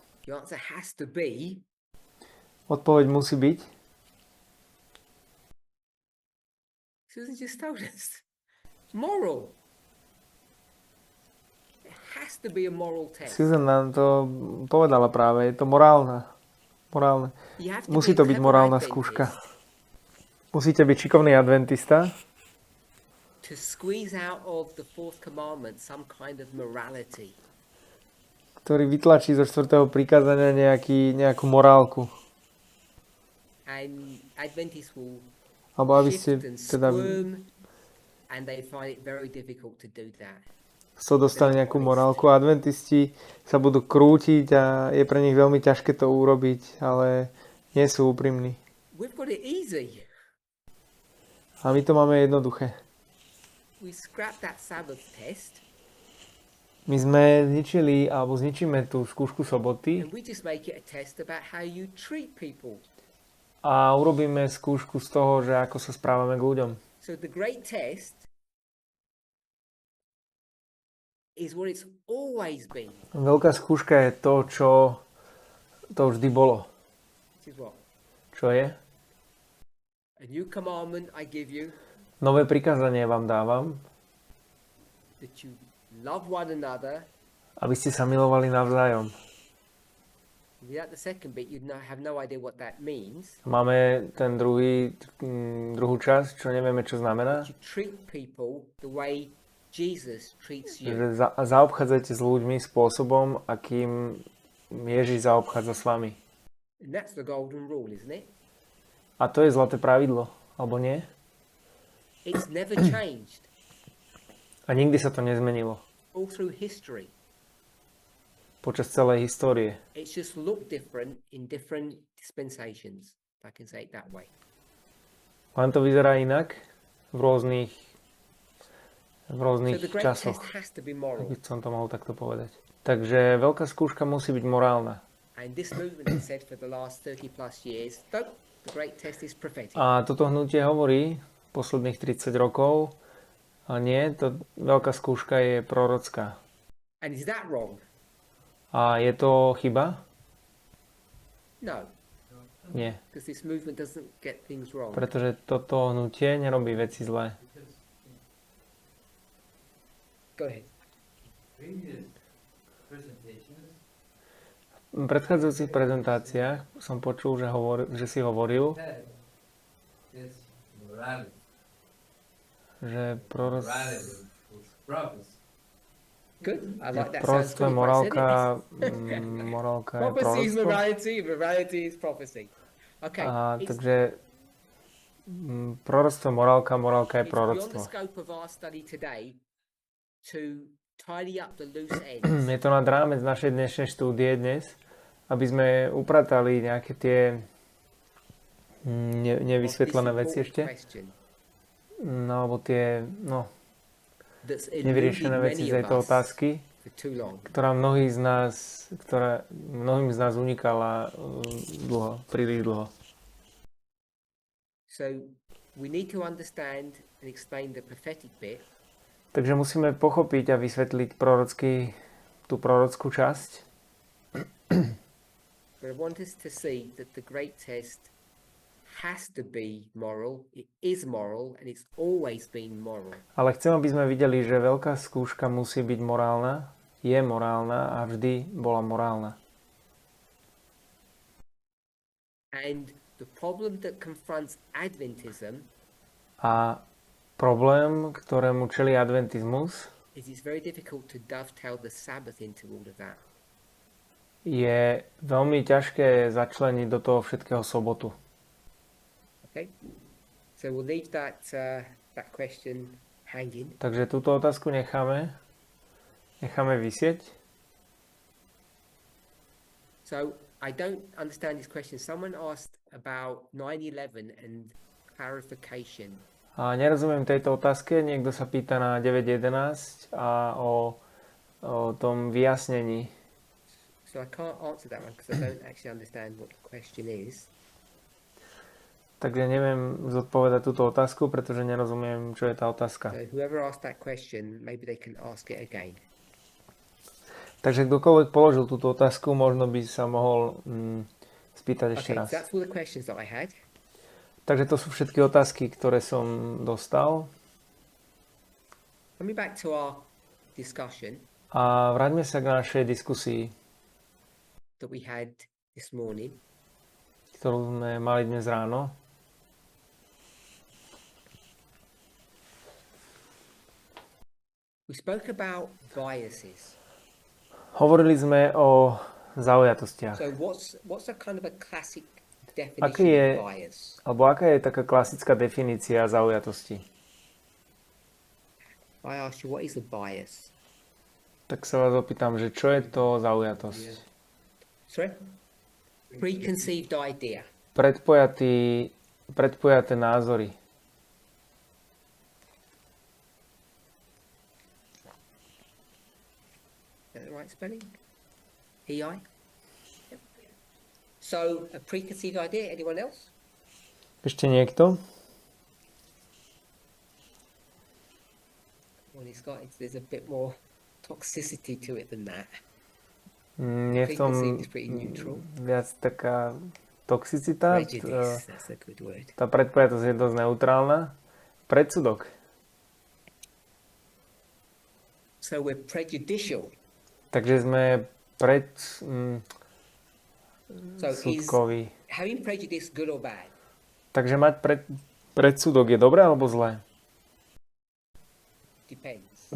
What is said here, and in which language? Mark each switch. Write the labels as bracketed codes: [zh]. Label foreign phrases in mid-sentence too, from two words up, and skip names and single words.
[en] The answer has to be [sk] Odpoveď musí byť. [en] Susan just told us. Moral. It has to be a moral test. [sk] Susan nám to povedala práve, je to morálne. Musí to byť morálna skúška. Musíte byť šikovný adventista, [en] to squeeze out of the fourth commandment some kind of morality. [sk] ktorý vytlačí zo 4. prikázania nejakú morálku. [en] And Adventists will [sk] Alebo aby ste [en] shift and [sk] teda [en] squirm, and they find it very difficult to do that. [sk] dostali nejakú morálku. Adventisti sa budú krútiť a je pre nich veľmi ťažké to urobiť, ale nie sú úprimní. [en] We've got it easy. [sk] A my to máme jednoduché. [en] We scrap that Sabbath test [sk] My sme zničíme tú skúšku soboty [en] and we just make it a test about how you treat people. [sk] a urobíme skúšku z toho, že ako sa správame k ľuďom. [en] So the great test is what it's always been. [sk] Veľká skúška je to, čo to vždy bolo. [en] This is what? [sk] Čo je? [en] A new commandment I give you, [sk] Nové prikázanie vám dávam, [en] that you love one another. [sk] aby ste sa milovali navzájom. [en] Without the second bit, you'd have no idea what that means. [sk] Máme ten druhú časť, čo nevieme, čo znamená. [en] You treat people the way Jesus treats you. [sk] Že zaobchádzate s ľuďmi spôsobom, akým Ježiš zaobchádza s vami. [en] And that's the golden rule, isn't it? [sk] A to je zlaté pravidlo, alebo nie? [en] It's never changed [sk] A nikdy sa to nezmenilo. [en] all through history. [sk] Počas celej histórie. [en] It's just looked different in different dispensations, if I can say it that way. [sk] Len to vyzerá inak v rôznych [en] So the great [sk] časoch. [en] test has to be moral. [sk] By som to mohol takto povedať. Takže veľká skúška musí byť morálna. [en] And this movement has said for the last 30 plus years, no, the great test is prophetic. [sk] A toto hnutie hovorí posledných 30 rokov, a nie, to veľká skúška je prorocká. [en] And is that wrong? [sk] A je to chyba? [en] No, [sk] Nie. [en] because this movement doesn't get things wrong. [sk] Pretože toto hnutie nerobí veci zlé. [en] Go ahead. Previous presentations, [sk] V predchádzajúcich prezentáciách som počul, že si hovoril, [en] had this morality. [sk] že [en] Morality was prophecy. Good. I like that. Sounds [sk] proroctvo je [en] good. If I said it. [sk] morálka je [en] Prophecy is [sk] proroctvo. [en] morality, morality is prophecy. Okay. [sk] A [en] It's, [sk] takže proroctvo je morálka, morálka je [en] it's beyond the [sk] proroctvo. [en] scope of our study today to tidy up the loose ends. [sk] Je to nad rámec našej dnešnej štúdie dnes, aby sme upratali nejaké tie nevysvetlené veci ešte. No, alebo tie nevyriešené veci z tejto otázky, ktorá mnohým z nás unikala príliš dlho. [en] So we need to understand and explain the prophetic bit, [sk] Takže musíme pochopiť a vysvetliť tú prorockú časť. [en] but I want us to see that the great test has to be moral, it is moral, and it's always been moral. [sk] Ale chcem, aby sme videli, že veľká skúška musí byť morálna, je morálna a vždy bola morálna. [en] And the problem that confronts Adventism [sk] A problém, ktorému čelí adventizmus, [en] is it's very difficult to dovetail the Sabbath into all of that. [sk] je veľmi ťažké začleniť do toho všetkého sobotu. [en] Okay, so we'll leave that question hanging. [sk] Takže túto otázku necháme vysieť. [en] So I don't understand this question. Someone asked about 9/11 and clarification. [sk] A nerozumiem tejto otázke. Niekto sa pýta na 9.11 a o tom vyjasnení. [en] So I can't answer that one because I don't actually understand what the question is. [sk] Takže neviem zodpovedať túto otázku, pretože nerozumiem, čo je tá otázka. [en] So whoever asked that question, maybe they can ask it again. [sk] Takže kdokoľvek položil túto otázku, možno by sa mohol spýtať ešte [en] Okay, [sk] raz. [en] so that's all the questions that I had. [sk] Takže to sú všetky otázky, ktoré som dostal. [en] Coming back to our discussion [sk] A vráťme sa k našej diskusii, [en] that we had this morning. [sk] ktorú sme mali dnes ráno. [en] We spoke about biases. [sk] Hovorili sme o zaujatostiach. [en] So what's a kind of a classic [sk] Aký [en] definition [sk] je, [en] of bias? [sk] alebo aká je taká klasická definícia zaujatosti? [en] I asked you, what is a bias? [sk] Tak sa vás opýtam, že čo je to zaujatosť? [en] Sorry? Preconceived idea. [sk] Predpojaté názory. [en] Is that the right spelling? EI? Yep. So, a preconceived idea, anyone else? [sk] Ešte niekto? [en] Well, there's a bit more toxicity to it than that. [sk] Nie v tom [en] Preconceived is pretty neutral. [sk] viac taká toxicita. [en] Prejudice, that's a good word. [sk] Tá predpojatosť je dosť neutrálna. Predsudok. [en] So we're prejudicial. [sk] Takže sme [en] So is [sk] predsudkoví. [en] having prejudice good or bad? [sk] Takže mať predsudok je dobré alebo zlé? [en] Depends.